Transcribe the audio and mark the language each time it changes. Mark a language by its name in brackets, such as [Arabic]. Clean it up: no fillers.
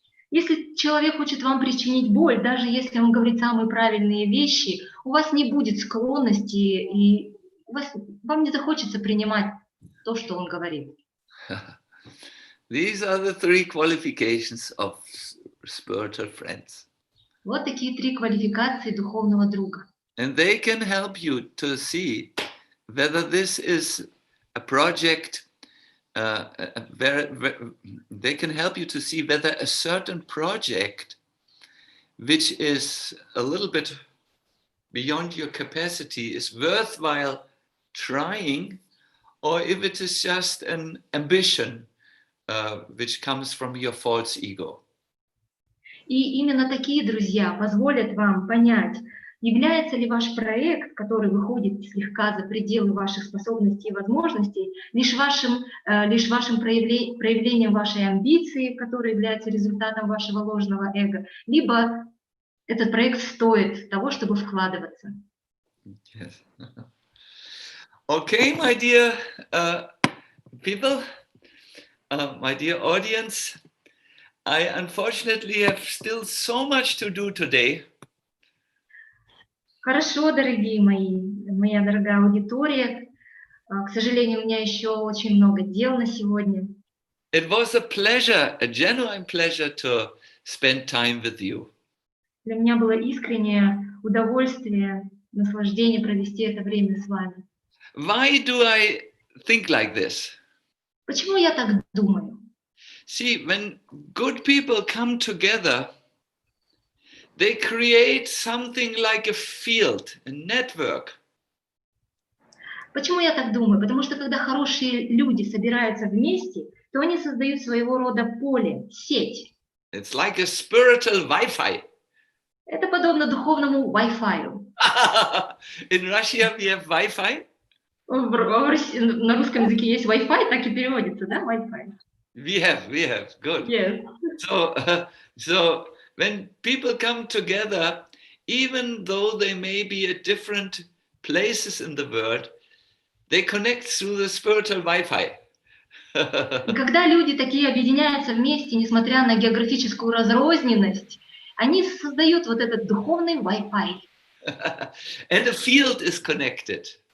[Russian] Если человек хочет вам причинить боль, даже если он говорит самые правильные вещи, у вас не будет склонности, и вам не захочется принимать то, что он говорит. [English] These are the 3 qualifications of spiritual friends. [Russian] Вот такие 3 квалификации духовного друга. [English] And they can help you to see whether this is a project. They can help you to see whether a certain project, which is a little bit beyond your capacity, is worthwhile trying, or if it is just an ambition which comes from your false ego. [Russian] И именно такие друзья позволят вам понять, является ли ваш проект, который выходит слегка за пределы ваших способностей и возможностей, лишь вашим проявлением вашей амбиции, которая является результатом вашего ложного эго, либо этот проект стоит того, чтобы вкладываться. Yes. [English] Okay, my dear people, my dear audience, I unfortunately have still so much to do today. [Russian] Хорошо, дорогие моя дорогая аудитория. К сожалению, у меня еще очень много дел на сегодня. [English] It was a pleasure, a genuine pleasure to spend time with you. [Russian] Для меня было искреннее удовольствие, наслаждение провести это время с вами. [English] Why do I think like this? [Russian] Почему я так думаю? [English] See, when good people come together, they create something like a field, a network. [Russian] Почему я так думаю? Потому что когда хорошие люди собираются вместе, то они создают своего рода поле, сеть. [English] It's like a spiritual Wi-Fi. [Russian] Это подобно духовному Wi-Fi. [English] In Russia, we have Wi-Fi. [Russian] На русском языке есть Wi-Fi, так и переводится, да, Wi-Fi? [English] We have, good. Yes. So when people come together, even though they may be at different places in the world, they connect through the spiritual Wi-Fi. [Russian] И когда люди такие объединяются вместе, несмотря на географическую разрозненность, они создают вот этот духовный Wi-Fi. [English] And a field is connected.